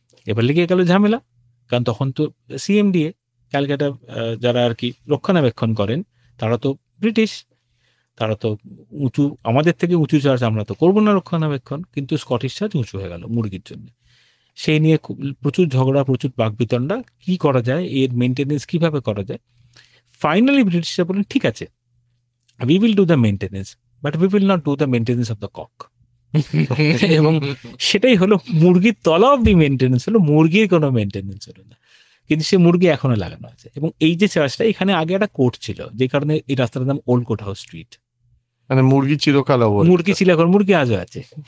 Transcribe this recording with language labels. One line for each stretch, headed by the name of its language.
Bangla: এবার লেগে গেল ঝামেলা, কারণ তখন তো সিএমডিএ ক্যালকাটা যারা আর কি রক্ষণাবেক্ষণ করেন, তারা তো ব্রিটিশ, তারা তো উঁচু, আমাদের থেকে উঁচু চার্চ আমরা তো করবো না রক্ষণাবেক্ষণ, কিন্তু স্কটিশ চার্চ উঁচু হয়ে গেল মুরগির জন্য। সেই নিয়ে প্রচুর ঝগড়া, প্রচুর বাকবিতণ্ডা, কি করা যায়, এর মেনটেনেন্স কিভাবে করা যায়। ফাইনালি ব্রিটিশরা বলেন ঠিক আছে,
English: we will do the maintenance, but we will not do the maintenance of the cock.
Bangla: এবং সেটাই হলো, মুরগির তলা অব্দি মেনটেনেন্স হলো, মুরগির কোনো মেনটেনেন্স হলো না, কিন্তু সে মুরগি এখনো লাগানো আছে। এবং এই যে চার্চটা, এখানে আগে একটা কোর্ট ছিল, যে কারণে এই রাস্তাটার নাম ওল্ড কোর্ট হাউস স্ট্রিট। মানে মুরগি চিরকাল মুরগি ছিল, এখন মুরগি আজও আছে।